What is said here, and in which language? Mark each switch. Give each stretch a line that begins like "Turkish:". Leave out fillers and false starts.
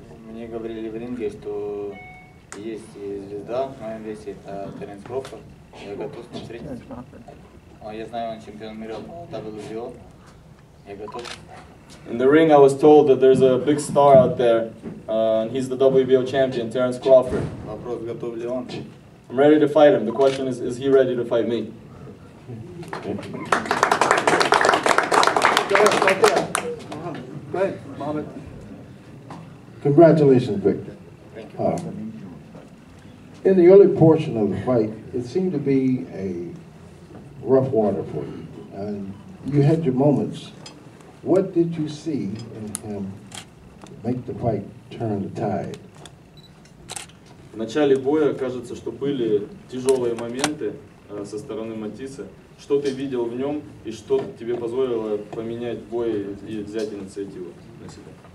Russian: Мне говорили в ринге, что есть звезда в моем весе, это Теренс Кроуфорд. Я готов смотреть. Я знаю, он чемпион мира по WBO. Я готов.
English: In the ring, I was told that there's a big star out there, and he's the WBO champion, Terence Crawford.
Russian: Вопрос, готов ли он?
English: I'm ready to fight him. The question is he ready to fight me? Go ahead, Mohammed. Congratulations, Viktor. Thank you. In the early portion of the fight, it seemed to be a rough water for you, and you had your moments. What did you see in him make the fight turn the tide?
Russian: В начале боя кажется, что были тяжелые моменты со стороны Matthysse. Что ты видел в нем и что тебе позволило поменять бой и взять инициативу на себя?